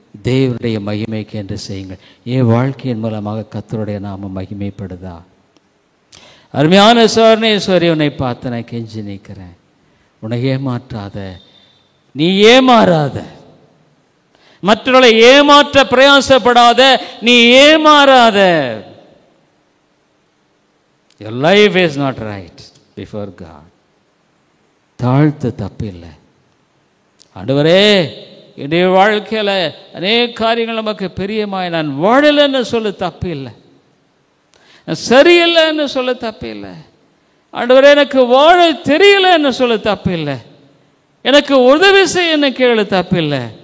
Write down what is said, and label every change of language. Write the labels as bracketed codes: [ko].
[ta] தேவனுடைய மகிமைக்கு என்று செய்யுங்கள். என் வாழ்க்கையின் மூலமாக கர்த்தருடைய நாமம் மகிமைப்படுதா? அருமையான சோர்ணேஸ்வரி, உன்னை பார்த்து நான் கெஞ்சி நிற்கிறேன். உன்னை ஏமாற்றாத, நீ ஏமாறாத, மற்றவர்களை ஏமாற்ற பிரயாசப்படாத, நீ ஏமாறாத. [en] Your life is not right before God. [ta] தாழ்த்து தப்பில்லை. ஆண்டவரே, என்னுடைய வாழ்க்கையில் அநேக காரியங்கள் நமக்கு பிரியமாய் நான் வாழலைன்னு சொல்ல தப்பில்லை, சரியில்லைன்னு சொல்ல தப்பில்லை. ஆண்டவரே, எனக்கு வாழ தெரியலன்னு சொல்ல தப்பில்லை, எனக்கு உதவி செய்யன்னு கேளு தப்பில்லை.